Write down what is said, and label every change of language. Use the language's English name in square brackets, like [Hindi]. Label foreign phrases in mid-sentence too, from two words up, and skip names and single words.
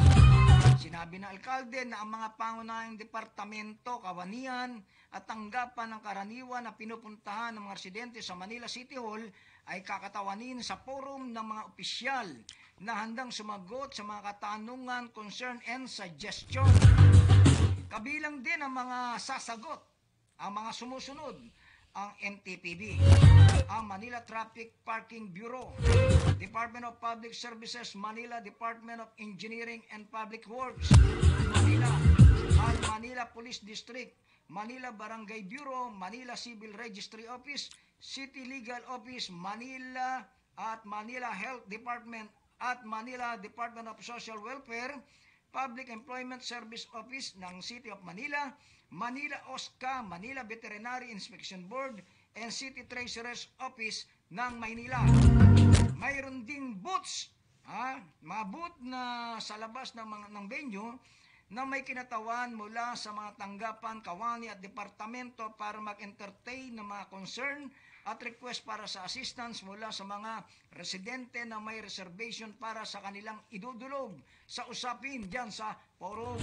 [Filipino] Sinabi ng alkalde na ang mga pangunahing departamento, kawanian at tanggapan ng karaniwan na pinupuntahan ng mga residente sa Manila City Hall ay kakatawanin sa forum ng mga opisyal na handang sumagot sa mga katanungan, [English] concern, and suggestion. [Filipino] Kabilang din ang mga sasagot, ang mga sumusunod, ang NTPB, ang Manila Traffic Parking Bureau, Department of Public Services, Manila Department of Engineering and Public Works, Manila, at Manila Police District, Manila Barangay Bureau, Manila Civil Registry Office, City Legal Office, Manila at Manila Health Department at Manila Department of Social Welfare, Public Employment Service Office ng City of Manila, Manila OSCA, Manila Veterinary Inspection Board, and City Treasurer's Office ng Maynila. Mayroon ding booths, mga booth na sa labas ng venue na may kinatawan mula sa mga tanggapan, kawani at departamento para mag-entertain ng mga concern at request para sa assistance mula sa mga residente na may reservation para sa kanilang idudulog sa usapin dyan sa forum.